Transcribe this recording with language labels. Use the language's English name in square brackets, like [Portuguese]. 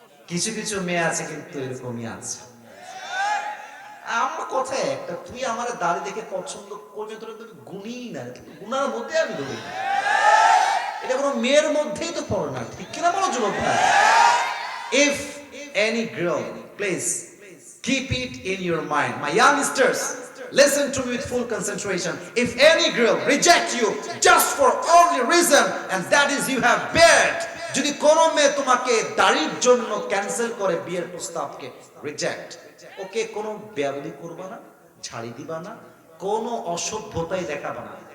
[Bangla] কিছু কিছু মেয়ে আছে কিন্তু এরকমই আছে। আমার কথা একটা, তুই আমার দাড়ি দেখে পছন্দ করবি, তোর তো গুণই না, গুণার মধ্যে আমি ধরি না। এটা কোনো মেয়ের মধ্যেই তো পড়ে না, ঠিক কিনা বলো যুবক ভাই? [English] If any girl, please keep it in your mind, my youngsters, listen to me with full concentration. If any girl reject you just for only reason, and that is you have beard, [Bangla] যদি কোন মেয়ে তোমাকে দাড়ির জন্য cancel করে বিয়ের প্রস্তাবকে reject, ওকে কোনো বেয়াদবি করবা না, ছাড়ি দিবা না, কোনো অসভ্যতাই দেখাবা না।